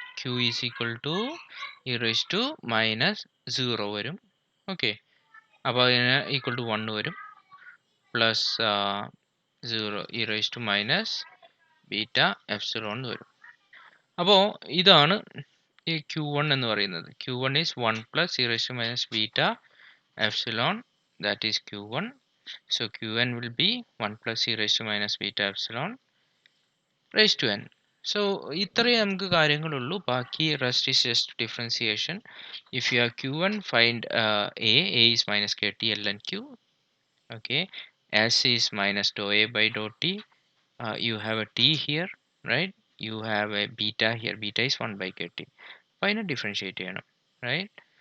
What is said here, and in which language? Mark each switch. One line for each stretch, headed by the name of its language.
English: Q is equal to e raise to minus 0
Malayalam: വരും. Okay, അപ്പോൾ അതിന് ഈക്വൽ ടു 1 വരും, plus 0 E raise to minus beta epsilon എന്ന് വരും. അപ്പോൾ ഇതാണ് ഈ Q1 എന്ന് പറയുന്നത്.
English: Q1 is 1 plus e raised to minus beta epsilon, that is Q1. So Qn will be 1 plus e raised to minus beta epsilon raised to n.
Malayalam: So ഇത്രയേ നമുക്ക് കാര്യങ്ങളുള്ളൂ. ബാക്കി
English: rest is just differentiation. If you have Q1, find A is minus KT ln Q. Okay, S is minus dou A by dou T. You have a T here, right? You have a beta here. Beta is 1 by KT. Final differentiate
Malayalam: ചെയ്യണം,
English: right?